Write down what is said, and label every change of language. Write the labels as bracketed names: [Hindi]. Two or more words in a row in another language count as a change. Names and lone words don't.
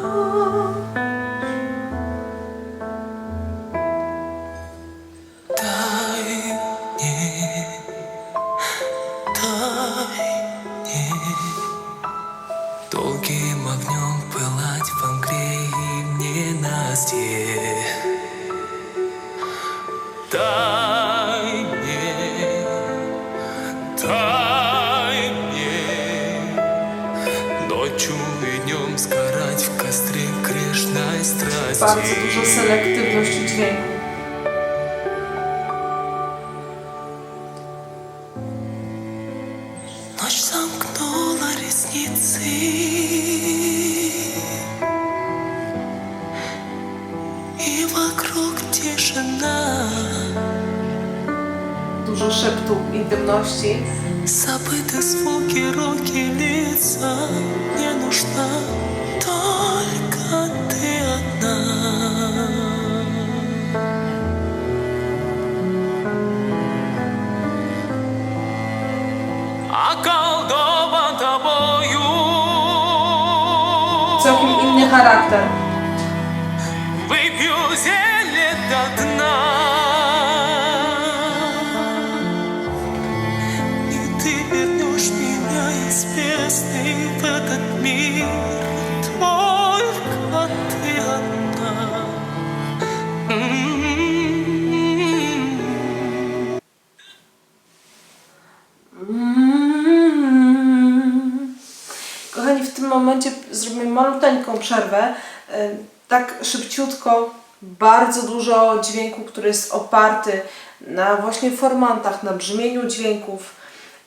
[Russian] Дай мне долгим огнем пылать в мгле и в ненастье. Дай мне ночью и днем сгорать в костре грешной страсти. [Polish] Bardzo duża selektywność dźwięku. [Russian] Ночь замкнула ресницы, и вокруг тишина. [Polish] Dużo szeptu, intymności. [Russian] Забыты звуки, руки, лица. Не нужна только ты одна. Околдован тобою. [Polish] Całkiem inny charakter. [Russian] Выпью зелье до дна. И ты вернешь меня из бездны в этот мир. Только ты одна. [Polish] Kochani, w tym momencie zrobimy maluteńką przerwę. Tak szybciutko, bardzo dużo dźwięku, który jest oparty na właśnie formantach, na brzmieniu dźwięków.